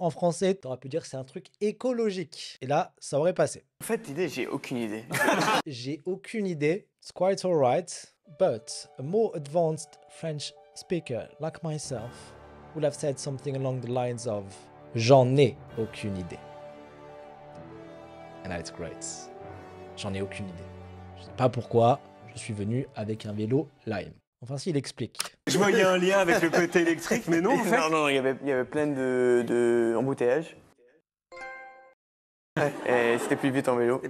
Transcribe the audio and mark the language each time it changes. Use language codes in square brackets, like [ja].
[fr] En français, t'aurais pu dire c'est un truc écologique. Et là, ça aurait passé. En fait, l'idée, j'ai aucune idée. J'ai aucune idée. [en] It's quite alright. But a more advanced French speaker like myself would have said something along the lines of [fr] j'en ai aucune idée. [en] And that's great. [fr] J'en ai aucune idée. Je sais pas pourquoi je suis venu avec un vélo Lime. Enfin, s'il explique. Je voyais un lien avec le côté électrique, mais non, en fait. Non, il y avait plein de embouteillages. Ouais, et c'était plus vite en vélo.